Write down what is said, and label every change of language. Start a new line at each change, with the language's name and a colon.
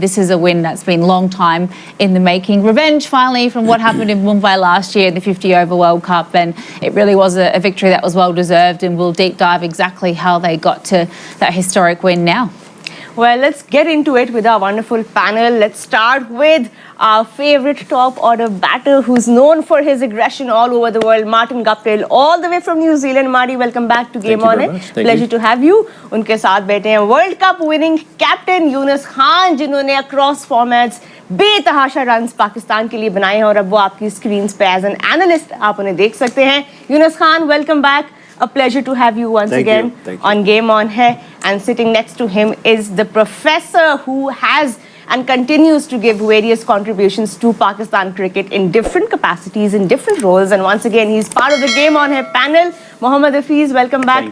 English: This is a win that's been a long time in the making. Revenge, finally, from what happened in Mumbai last year in the 50-over World Cup, and it really was a victory that was well-deserved, and we'll deep dive exactly how they got to that historic win now. Well, let's get into it with our wonderful panel. Let's start with our favorite top order batter who's known for his aggression all over the world, Martin Guptill, all the way from New Zealand. Marty, welcome back to Game On It. Pleasure to have you.
Hindi: उनके साथ बैठे हैं
English: World Cup winning captain
Hindi: Younus Khan, जिन्होंने
English: across formats
Hindi: बेतहाशा runs Pakistan के लिए बनाए हैं और अब वो आपकी स्क्रीन्स पे
English: as an analyst
Hindi: आप उन्हें देख सकते हैं.
English: Younus Khan, welcome back. A pleasure to have you once again on Game On Hai. And sitting next to him is the professor who has and continues to give various contributions to Pakistan cricket in different capacities, in different roles. And once again, he's part of the Game On Hai panel. Mohammad Hafeez, welcome back.